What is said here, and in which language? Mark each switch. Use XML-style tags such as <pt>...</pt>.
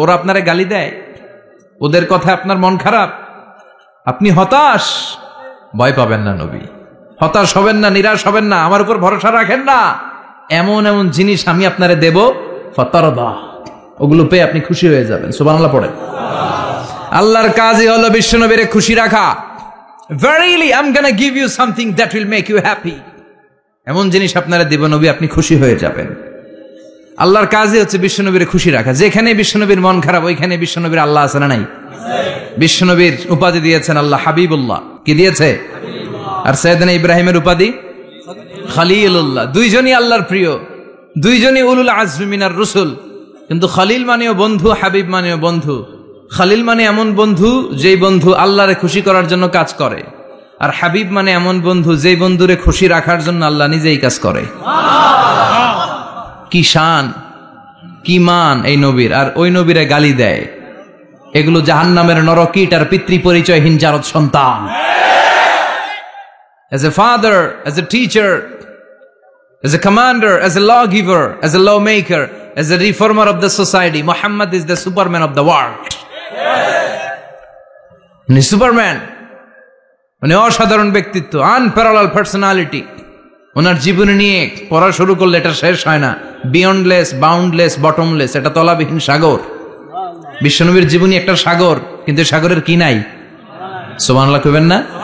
<bn>ওরা আপনারে গালি দেয়, ওদের কথা আপনার মন খারাপ, আপনি হতাশ, ভয় পাবেন না নবী, হতাশ হবেন না, নিরাশ হবেন না, আমার উপর ভরসা রাখেন না। এমন এমন জিনিস আমি আপনারে দেব, ফাতারদা, ওগুলো পেয়ে আপনি খুশি হয়ে যাবেন। সুবহানাল্লাহ পড়েন। আল্লাহর কাজই হলো বিশ্বনবীরে খুশি রাখা।</bn> <en>Verily I'm gonna give you something that will make you happy,</en> <bn>এমন জিনিস আপনারা দেব নবী, আপনি খুশি হয়ে যাবেন। আল্লাহর কাজই হচ্ছে বিশ্বনবীরে খুশি রাখা। যেখানে বিশ্বনবীর মন খারাপ, ওইখানে বিশ্বনবীর আল্লাহ আছে না নাই? বিশ্বনবীর উপাধি দিয়েছেন আল্লাহ হাবিবুল্লাহ। কি দিয়েছে? আর সাইয়েদনা ইব্রাহিমের উপাধি খলিলুল্লাহ। দুইজনই আল্লাহর প্রিয়, দুইজনই উলুল আজমি মিনার রসুল। কিন্তু খলিল মানেও বন্ধু, হাবিব মানেও বন্ধু। খলিল মানে এমন বন্ধু যেই বন্ধু আল্লাহরে খুশি করার জন্য কাজ করে, আর হাবিব মানে এমন বন্ধু যেই বন্ধুরে খুশি রাখার জন্য আল্লাহ নিজেই কাজ করে। কি শান, কি মান এই নবীর! আর ওই নবীরে গালি দেয়। এগুলো জাহান্নামের নরকীট আর পিতৃ পরিচয়হীন জারদ সন্তান।</bn> <en>As a father, as a teacher, as a commander, as a lawgiver, as a lawmaker, as a reformer of the society, Muhammad is the Superman of the world.</en> <bn>উনি সুপারম্যান, মানে অসাধারণ ব্যক্তিত্ব, আনপ্যারালাল পার্সোনালিটি। ওনার জীবনী নিয়ে পড়া শুরু করলে এটা শেষ হয় না। বিয়ন্ডলেস, বাউন্ডলেস, বটমলেস, এটা তলাবিহীন সাগর। বিশ্বনবীর জীবনী একটা সাগর, কিন্তু সাগরের কি নাই? সুবহানাল্লাহ কইবেন না?</bn>